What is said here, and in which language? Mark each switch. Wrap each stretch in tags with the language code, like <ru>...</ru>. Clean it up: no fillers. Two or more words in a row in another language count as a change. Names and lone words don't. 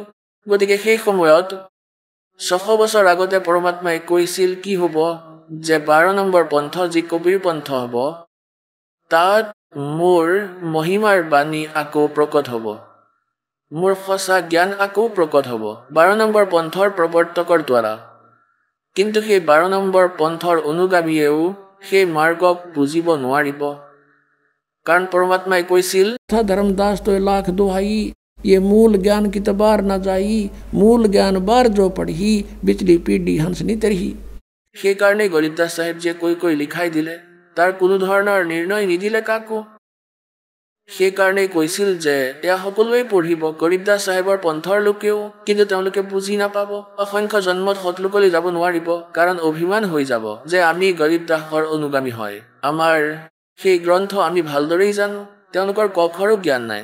<as>গতিকে সেই সময়ত 600 বছৰ আগতে পৰমাত্মাই কৈছিল কি হ'ব, যে 12 নম্বৰ পন্থ যি কবিৰ পন্থ হ'ব, তাত মোৰ মহিমাৰ বাণী আকৌ প্ৰকট হ'ব, মোৰ সঁচা জ্ঞান আকৌ প্ৰকট হ'ব 12 নম্বৰ পন্থৰ প্ৰৱৰ্তকৰ দ্বাৰা। কিন্তু সেই 12 নম্বৰ পন্থৰ অনুগামীয়েও সেই মাৰ্গক বুজিব নোৱাৰিব, কাৰণ পৰমাত্মাই কৈছিল</as> <hi>धर्मदास तो लाख दुहाई, ये मूल ज्ञान की तबार न जाई, मूल ज्ञान बार जो पढ़ी, बिचली पीढ़ी हंसनी तरही।</hi> <as>সেইকাৰণে গৰীবদাস চাহেবজীয়ে কৈ লিখাই দিলে, তাৰ কোনো ধৰণৰ নিৰ্ণয় নিদিলে কাকো। সেইকাৰণে কৈছিল যে এয়া সকলোৱে পঢ়িব, গৰীবদাস চাহেবৰ পন্থৰ লোকেও, কিন্তু তেওঁলোকে বুজি নাপাব। অসংখ্য জন্মত সৎলোকলৈ যাব নোৱাৰিব, কাৰণ অভিমান হৈ যাব যে আমি গৰীবদাসৰ অনুগামী হয়, আমাৰ সেই গ্ৰন্থ আমি ভালদৰেই জানো, তেওঁলোকৰ কখৰো জ্ঞান নাই।</as>